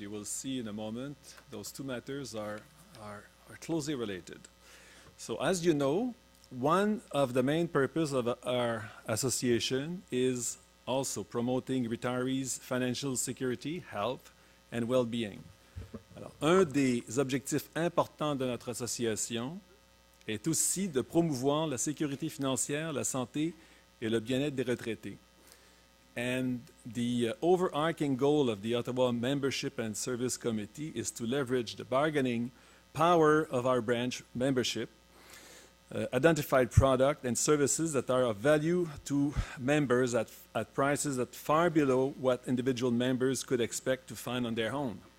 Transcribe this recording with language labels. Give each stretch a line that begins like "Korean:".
English: You will see in a moment those two matters are closely related. So, as you know, one of the main purposes of our association is also promoting retirees' financial security, health, and well-being.
French: Alors, un des objectifs importants de notre association est aussi de promouvoir la sécurité financière, la santé et le bien-être des retraités.
English: And the overarching goal of the Ottawa Membership and Service Committee is to leverage the bargaining power of our branch membership, identified products and services that are of value to members at prices that far below what individual members could expect to find on their own.